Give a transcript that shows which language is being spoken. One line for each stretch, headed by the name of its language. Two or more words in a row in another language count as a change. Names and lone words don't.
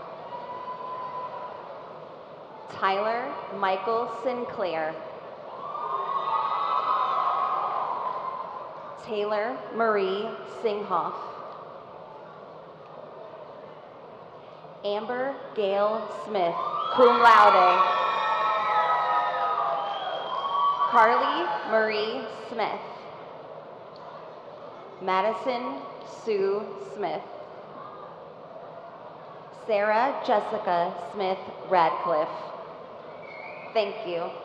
English: Tyler Michael Sinclair. Taylor Marie Singhoff. Amber Gail Smith,
Latin: cum laude.
English: Carly Marie Smith. Madison Sue Smith. Sarah Jessica Smith Radcliffe. Thank you.